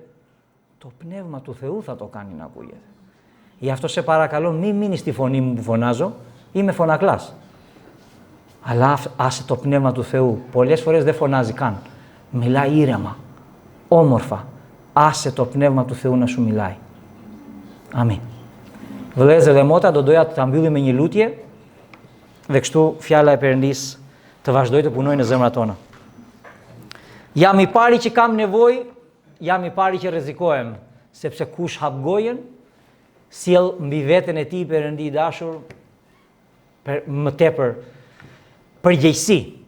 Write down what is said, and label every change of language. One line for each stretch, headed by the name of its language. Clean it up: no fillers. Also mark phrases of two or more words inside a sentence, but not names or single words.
Greek: Το Πνεύμα του Θεού θα το κάνει να ακούγεται. Γι' αυτό σε παρακαλώ, μην μείνεις στη φωνή μου που φωνάζω, είμαι φωνακλάς. Αλλά άσε το Πνεύμα του Θεού. Πολλές φορές δεν φωνάζει καν. Μιλάει ήρεμα, όμορφα. Άσε το Πνεύμα του Θεού να σου μιλάει. Αμήν.
Albanian: Vëllezër dhe mota, do doja ta mbyllim me një lutje dhe kështu fjala e Perëndis të vazhdoj të punojë në zemrat tona. Jam I pari që kam nevojë, jam I pari që rrezikohem, sepse kush hap gojen, sjell mbi veten e tij Perëndi I dashur më tepër përgjegjësi.